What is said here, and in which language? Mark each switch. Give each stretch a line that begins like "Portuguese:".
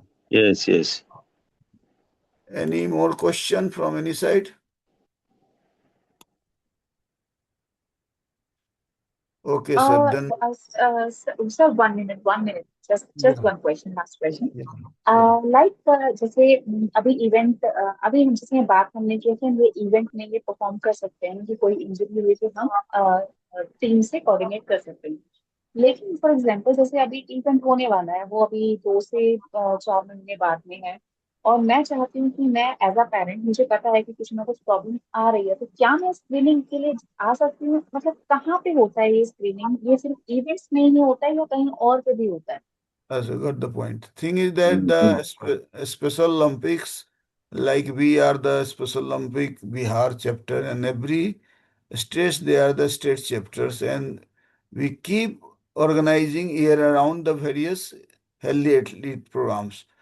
English: yes, yes. Any more question from any side? Okay, sir. Then Sir, 1 minute, 1 minute. Just yeah, one question, last question. yeah, yeah.
Hindi: जैसे अभी event अभी हम जैसे बात हमने की कि हम ये इवेंट में ये परफॉर्म कर सकते हैं कि कोई इंजरी हुई तो हम टीम से कोऑर्डिनेट कर सकते हैं, लेकिन
English: for example
Hindi: जैसे अभी इवेंट होने वाला है वो अभी 2 से 4 महीने बाद में है, और मैं चाहती हूँ कि मैं
English: as a parent,
Hindi: मुझे पता है कि कुछ ना कुछ प्रॉब्लम आ रही है, तो क्या मैं स्क्रीनिंग के लिए आ सकती हूँ? मतलब कहाँ पे होता है ये स्क्रीनिंग? ये सिर्फ इवेंट्स में ही होता है या कहीं और पे भी होता है?
English: I got the point. Thing is that Mhm. the Special Olympics, like we are the Special Olympic Bihar chapter, and every state they are the state chapters, and we keep organizing year around the various healthy athlete programs.